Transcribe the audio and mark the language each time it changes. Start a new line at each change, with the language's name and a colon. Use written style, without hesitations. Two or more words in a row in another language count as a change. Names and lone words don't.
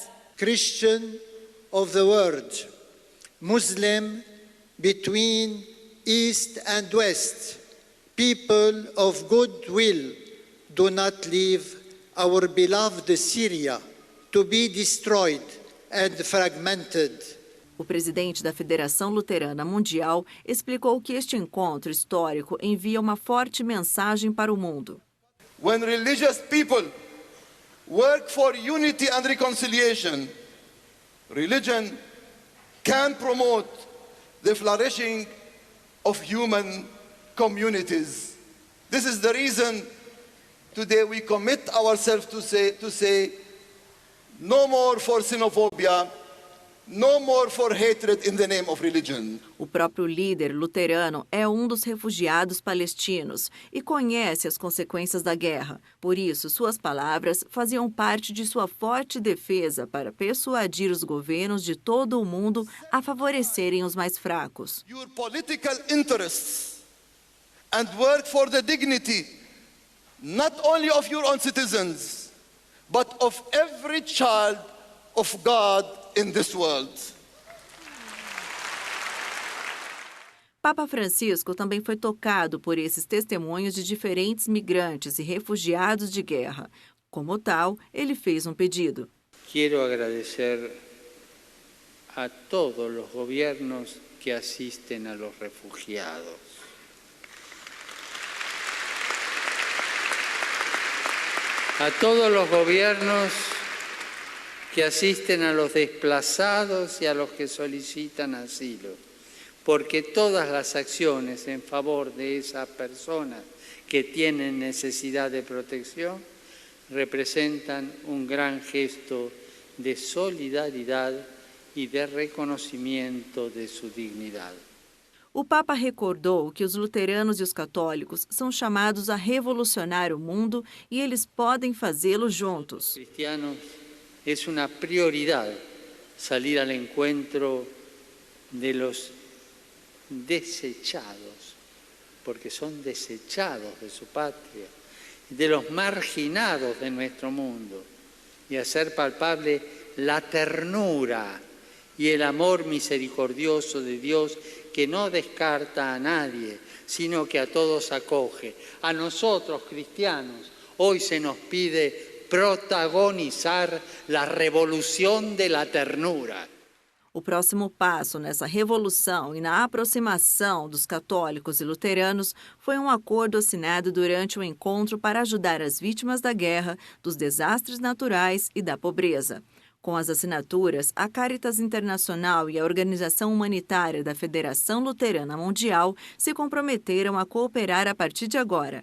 English: Christian of the world, Muslim between East and West, people of goodwill, do not leave our beloved Syria to be destroyed and fragmented.
Portuguese: O presidente da Federação Luterana Mundial explicou que este encontro histórico envia uma forte mensagem para o mundo.
English: When religious people work for unity and reconciliation, religion can promote the flourishing of human communities. This is the reason today we commit ourselves to say no more for xenophobia, no more for hatred in the name of religion.
Portuguese: O próprio líder luterano é um dos refugiados palestinos e conhece as consequências da guerra. Por isso, suas palavras faziam parte de sua forte defesa para persuadir os governos de todo o mundo a favorecerem os mais fracos. Your political interests and work for the dignity not only of your own citizens, but of every child of God in this world. Papa Francisco também foi tocado por esses testemunhos de diferentes migrantes e refugiados de guerra. Como tal, ele fez um pedido. Quero agradecer a todos os governos que assistem a
Spanish: los refugiados. A todos los gobiernos que asisten a los desplazados y a los que solicitan asilo, porque todas las acciones en favor de esas personas que tienen necesidad de protección representan un gran gesto de solidaridad y de reconocimiento de su dignidad.
Portuguese: O Papa recordou que os luteranos e os católicos são chamados a revolucionar o mundo e eles podem fazê-lo juntos.
Spanish: Cristianos, es una prioridad salir al encuentro de los desechados, porque son desechados de su patria, de los marginados de nuestro mundo, y hacer palpable la ternura y el amor misericordioso de Dios que no descarta a nadie, sino que a todos acoge. A nosotros, cristianos, hoy se nos pide protagonizar la revolución de la ternura.
Portuguese: O próximo passo nessa revolução e na aproximação dos católicos e luteranos foi um acordo assinado durante o encontro para ajudar as vítimas da guerra, dos desastres naturais e da pobreza. Com as assinaturas, a Caritas Internacional e a Organização Humanitária da Federação Luterana Mundial se comprometeram a cooperar a partir de agora.